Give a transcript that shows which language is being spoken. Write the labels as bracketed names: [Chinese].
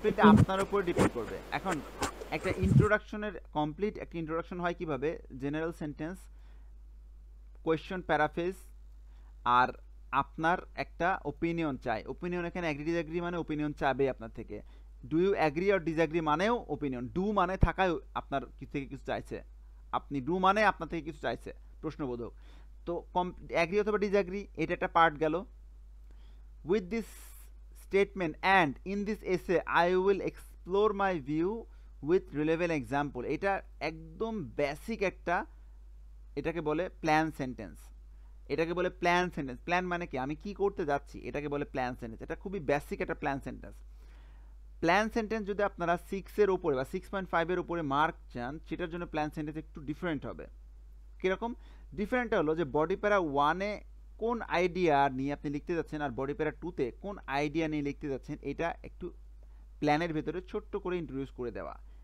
[Bangla] Completely আপনার উপর depend করবে। এখন একটা ইন্ট্রোডাকশনের কমপ্লিট একটা ইন্ট্রোডাকশন হয় কিভাবে, জেনারেল সেন্টেন্স, কোয়েশ্চন, প্যারাফ্রেজ, আর আপনার একটা ওপিনিয়ন চাই। ওপিনিয়ন এখানে এগ্রি ডিসএগ্রি মানে ওপিনিয়ন চাবে আপনার থেকে। [English] do you agree or disagree [Bangla] মানেও ওপিনিয়ন, ডু মানে থাকায় আপনার থেকে কিছু চাইছে, আপনি ডু মানে আপনার থেকে কিছু চাইছে, প্রশ্নবোধক। তো এগ্রি অথবা ডিসএগ্রি এটা একটা পার্ট গেল। [English] With this statement and in this essay I will explore my view with relevant example, [Bangla] এটা একদম বেসিক একটা, এটাকে বলে প্ল্যান সেন্টেন্স। এটাকে বলে প্ল্যান সেন্টেন্স। প্ল্যান মানে কি, আমি কি করতে যাচ্ছি, এটাকে বলে প্ল্যান সেন্টেন্স। এটা খুবই বেসিক একটা প্ল্যান সেন্টেন্স। প্ল্যান সেন্টেন্স যদি আপনারা 6 এর উপরে বা 6.5 এর উপরে মার্ক চান, সেটার জন্য প্ল্যান সেন্টেন্স একটু ডিফারেন্ট হবে। কিরকম ডিফারেন্ট হলো যে বডি প্যারা 1 এ কোন আইডিয়া নিয়ে আপনি লিখতে যাচ্ছেন আর বডি প্যারা 2 তে কোন আইডিয়া নিয়ে লিখতে যাচ্ছেন, এটা একটু প্ল্যানের ভেতরে ছোট্ট করে ইন্ট্রোডিউস করে দেওয়া।